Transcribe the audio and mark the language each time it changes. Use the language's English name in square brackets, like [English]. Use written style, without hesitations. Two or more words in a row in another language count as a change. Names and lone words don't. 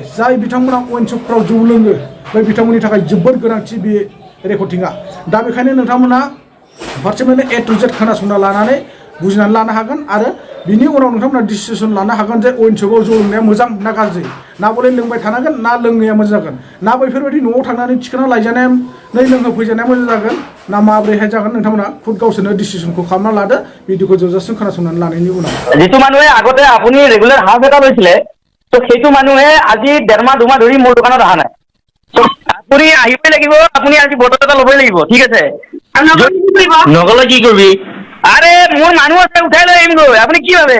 [Bodo] जाय बिथांमोना वाइनशपफ्राव जौ लोङो बे बिथांमोननि थाखाय जोबोद गोनांथि बे रेकर्डिंआ दा बेखायनो नोंथांमोना फारसेनिफ्रायनो [English] A to Z [Bodo] खोनासंना लानानै बुजिनानै लानो हागोन आरो बिनि उनाव नोंथांमोना डिसिसन लानो हागोन जे वाइनशपआव जौ लोंनाया मोजां ना गाज्रि ना बले लोंबाय थानांगोन ना लोंनाया मोजां जागोन ना बैफोरबायदि न'आव थांनानै थिखोना लायजानानै लोंहोफैजानाया मोजां जागोन ना माब्रैहाय जागोन नोंथांमोना खुद गावसोरनो डिसिसनखौ खालामना लादो भिडिअखौ जोबजासिम खोनासंनानै लानायनि उनाव [Assamese] যিটো মানুহে আগতে আপুনি [English] regular house [Assamese] এটা লৈছিলে তো সেইটো মানুহে আজি 1.5 মাহ 2 মাহ ধৰি মোৰ দোকানত অহা নাই তো আপুনি আহিবই লাগিব আপুনি আজি বটল এটা ল'বই লাগিব ঠিক আছে নগলে কি কৰিবি আরে মোৰ মানুহ আছে উঠাই লৈ আহিমগৈ আপুনি কি ভাবে